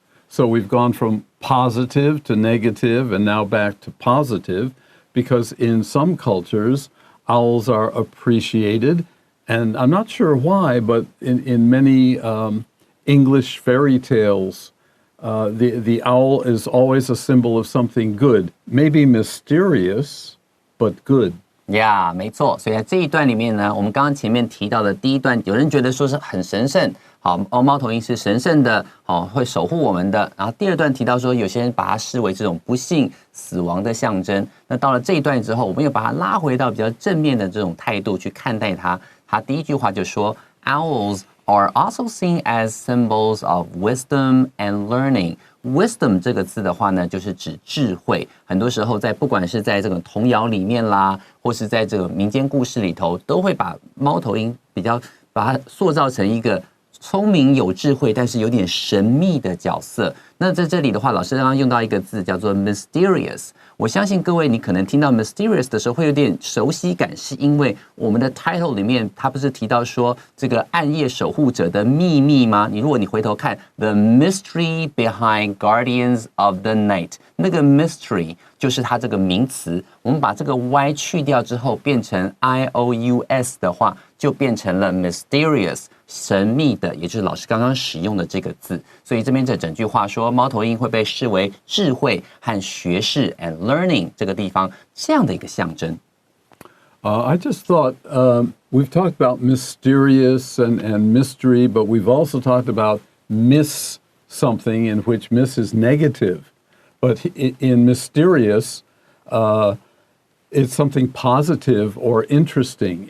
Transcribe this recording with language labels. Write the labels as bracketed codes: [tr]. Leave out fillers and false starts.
[en] So we've gone from positive to negative and now back to positive because in some cultures, owls are appreciated. And I'm not sure why, but in many English fairy tales, the owl is always a symbol of something good, maybe mysterious, but good. Yeah， [zh] 没错。所以在这一段里面呢，我们刚刚前面提到的第一段，有人觉得说是很神圣，好，猫头鹰是神圣的，好，会守护我们的。然后第二段提到说，有些人把它视为这种不幸、死亡的象征。那到了这一段之后，我们又把它拉回到比较正面的这种态度去看待它。他第一句话就说 ， [en] Owls are also seen as symbols of wisdom and learning。 [zh] Wisdom 这个字的话呢，就是指智慧。很多时候不管是在这个童谣里面啦，或是在这个民间故事里头，都会把猫头鹰把它塑造成一个聪明有智慧，但是有点神秘的角色。那在这里的话，老师刚刚用到一个字叫做 mysterious。我相信各位，你可能听到 mysterious 的时候会有点熟悉感，是因为我们的 title 里面，它不是提到说这个暗夜守护者的秘密吗？如果你回头看 [en] The mystery behind guardians of the night， [zh] 那个 mystery 就是它这个名词。我们把这个 y 去掉之后，变成 ious 的话，就变成了 mysterious， 神秘的，也就是老师刚刚使用的这个字。所以这边这整句话说，猫头鹰会被视为智慧和学识 [en] and learning [zh] 这个地方这样的一个象征。 [en] I just thought we've talked about mysterious and mystery, but we've also talked about miss something in which miss is negative. But in mysterious, it's something positive or interesting.